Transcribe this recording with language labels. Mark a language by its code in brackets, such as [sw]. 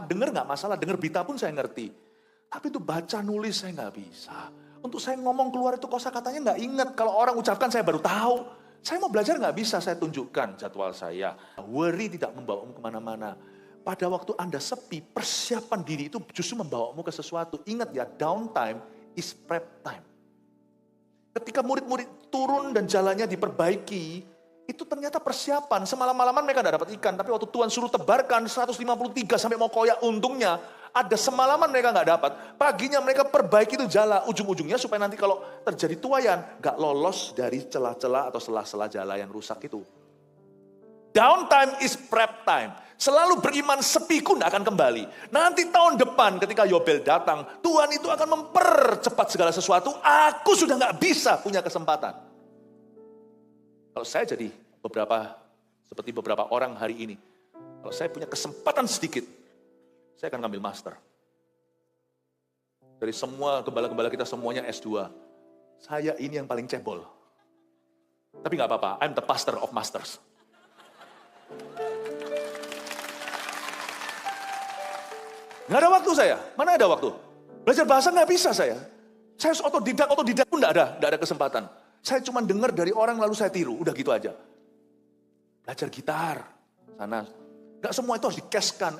[id] Dengar gak masalah, dengar berita pun saya ngerti. Tapi itu baca nulis saya gak bisa. Untuk saya ngomong keluar itu kosakatanya gak ingat. Kalau orang ucapkan saya baru tahu. Saya mau belajar gak bisa, saya tunjukkan jadwal saya. Worry tidak membawamu kemana-mana. Pada waktu Anda sepi, persiapan diri itu justru membawamu ke sesuatu. Ingat ya, [en] downtime is prep time. [id] Ketika murid-murid turun dan jalannya diperbaiki, itu ternyata persiapan. Semalam-malaman mereka tidak dapat ikan, tapi waktu Tuhan suruh tebarkan 153 sampai mau koyak, untungnya ada semalaman mereka nggak dapat. Paginya mereka perbaiki itu jala, ujung-ujungnya supaya nanti kalau terjadi tuayan, nggak lolos dari celah-celah atau selah-selah jala yang rusak itu. [en] Downtime is prep time. [id] Selalu beriman sepiku tidak akan kembali. Nanti tahun depan ketika Yobel datang, Tuhan itu akan mempercepat segala sesuatu. Aku sudah nggak bisa punya kesempatan. Kalau saya jadi seperti beberapa orang hari ini, kalau saya punya kesempatan sedikit, saya akan ngambil master. Dari semua gembala-gembala kita semuanya S2. Saya ini yang paling cebol. Tapi gak apa-apa, [en] I'm the pastor of masters. [id] Gak ada waktu saya, mana ada waktu? Belajar bahasa gak bisa saya. Saya otodidak pun gak ada kesempatan. Saya cuma dengar dari orang lalu saya tiru, udah gitu aja. Belajar gitar, sana. Gak semua itu harus dikeskan.